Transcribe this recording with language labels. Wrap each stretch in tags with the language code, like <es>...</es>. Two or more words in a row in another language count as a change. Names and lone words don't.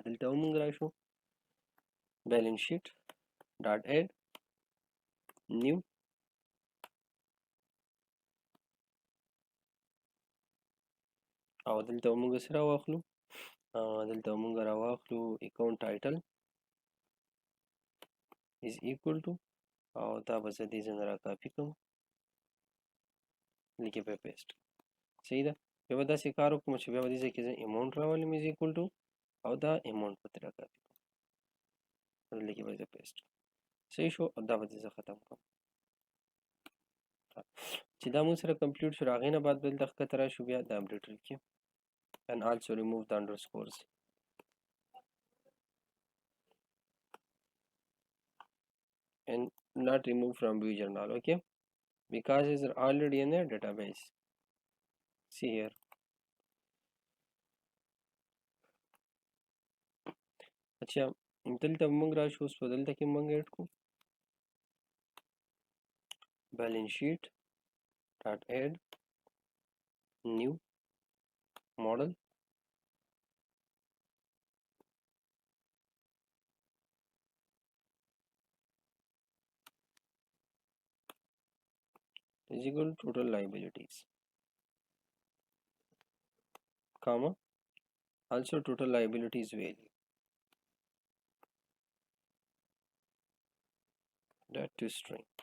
<ps>دلته هم موږ راشو</ps> <en>balance sheet dot add new</en> <ps>او دلته موږ څه راواخلو، دلته موږ راواخلو</ps> <en>account title is equal to</en> <ps>او دا به زه دې ځای نه را کاپي کوم، لیکې به پیسټ. صحیح ده، بیا به داسې کار وکړم چې بیا به دې ځای کې زه اماونټ راولم</ps> <en>is equal to</en> <ps>او دا اماونټ به ترې را کاپي کوم، لیکې به زه پیسټ. صحیح شو، او دا به دې زه ختم کوم. چې دا موږ سره کمپلیټ شو، هغې نه بعد به دلته ښکته راشو، بیا د اپډیټ لیکې</ps> <en>and also remove the underscores and not remove from view journal. Okay, because it's already in a database. See here,</en> <ps>अच्छा دلته موږ راشو، اوس په دلته کې موږ اډ کو</ps> <en>balance sheet dot add new model is equal to total liabilities, comma also total liabilities value that to string.</en>